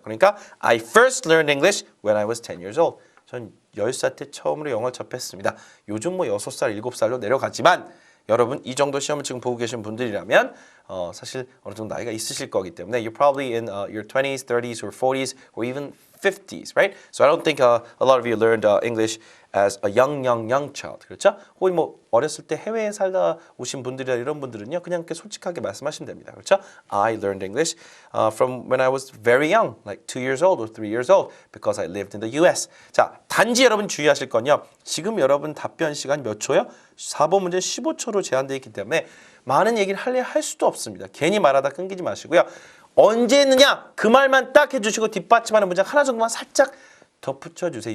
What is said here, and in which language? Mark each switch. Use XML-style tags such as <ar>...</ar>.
<ko>그러니까</ko> <en>I first learned English when I was 10 years old.</en> <ko>전 10살 때 처음으로 영어를 접했습니다. 요즘 뭐 6살, 7살로 내려가지만 여러분 이 정도 시험을 지금 보고 계신 분들이라면 사실 어느 정도 나이가 있으실 거기 때문에</ko> <en>you're probably in your 20s, 30s or 40s or even 50s, right? So I don't think a lot of you learned English as a young child.</en> <ko>그렇죠? 혹은 뭐 어렸을 때 해외에 살다 오신 분들이나 이런 분들은요. 그냥 이렇게 솔직하게 말씀하시면 됩니다. 그렇죠?</ko> <en>I learned English from when I was very young, like 2 years old or 3 years old because I lived in the US.</en> <ko>자, 단지 여러분 주의하실 건요. 지금 여러분 답변 시간 몇 초요? 4번 문제 15초로 제한되어 있기 때문에 많은 얘기를 할 수도 없습니다. 괜히 말하다 끊기지 마시고요. 언제 했느냐? 그 말만 딱 해주시고 뒷받침하는 문장 하나 정도만 살짝 덧붙여주세요.</ko>